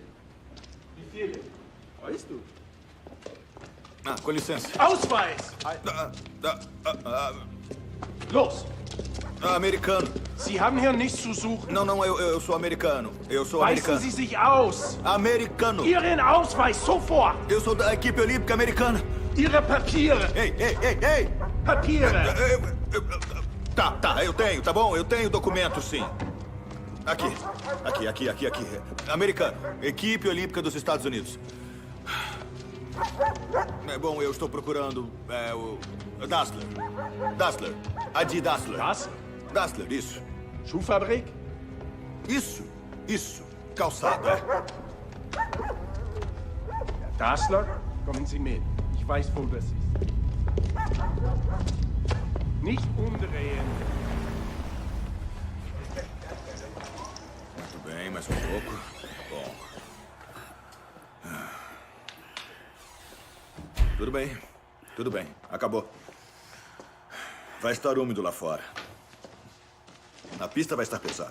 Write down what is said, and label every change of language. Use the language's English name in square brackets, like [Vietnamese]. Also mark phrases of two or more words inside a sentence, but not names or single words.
[German] Wie viele? Weißt du? [Portuguese] Com licença. [German] Ausweis! Los! [Portuguese] Americano. [German] Sie haben hier nichts zu suchen. [Portuguese] Não, eu sou americano. Eu sou [German] Weisen [Portuguese] americano. [German] Sie sich aus! [Portuguese] Americano. [German] Ihren Ausweis, sofort! [Portuguese] Eu sou da equipe olímpica americana. [German] Ihre Papiere! [Portuguese] Ei! [German] Papiere! [Portuguese] Tá, eu tenho, tá bom? Eu tenho documento, sim. Aqui. Americano. Equipe Olímpica dos Estados Unidos. Bom, eu estou procurando o Dassler. Adi Dassler. Dassler, isso. [German] Schuhfabrik? [Portuguese] Isso. Calçado, [German] Dassler, kommen Sie mit. Ich weiß, wo das ist. Nicht umdrehen. [Portuguese] Muito bem, mais um pouco. Bom. Tudo bem. Acabou. Vai estar úmido lá fora. A pista vai estar pesada.